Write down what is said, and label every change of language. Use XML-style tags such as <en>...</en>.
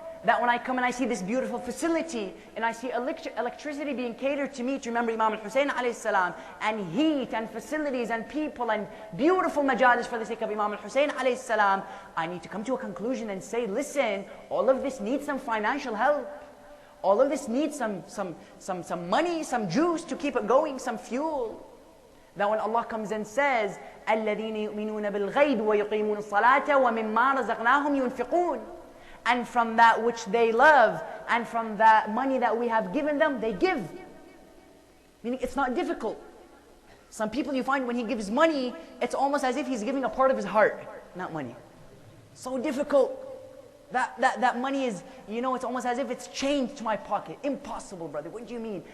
<en>That when I come and I see this beautiful facility, and I see electricity being catered to me, to remember Imam al-Hussein alayhi salam, and heat and facilities and people and beautiful majalis for the sake of Imam al-Hussein alayhi salam, I need to come to a conclusion and say, listen, all of this needs some financial help. All of this needs some money, some juice to keep it going, some fuel. That when Allah comes and says,</en> <ar>الَّذِينَ يُؤْمِنُونَ بِالْغَيْبِ وَيُقِيمُونَ الصَّلَاةَ وَمِمَّا رَزَقْنَاهُمْ يُنْفِقُونَ.</ar> <en>And from that which they love, and from that money that we have given them, they give. Meaning it's not difficult. Some people you find when he gives money, it's almost as if he's giving a part of his heart, not money. So difficult. That money is, you know, it's almost as if it's chained to my pocket. Impossible, brother. What do you mean?</en>